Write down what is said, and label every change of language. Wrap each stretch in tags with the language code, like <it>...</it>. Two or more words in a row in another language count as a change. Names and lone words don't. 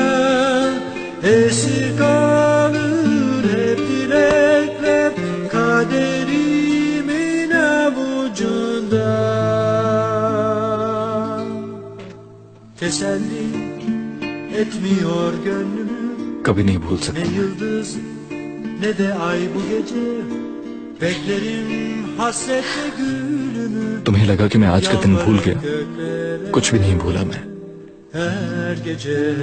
<tr>Esir kalır hep dilekler kaderimin avucunda. Teselli etmiyor gönlümü</tr> <hi>कभी नहीं भूल</hi> <tr>ne</tr> <hi>सकता।</hi> <tr>yıldız ne de ay bu gece. Beklerim hasretle gülümü.</tr> <hi>तुम्हें लगा कि मैं आज का दिन भूल गया, कुछ भी नहीं भूला मैं।</hi> <tr>Her gece</tr>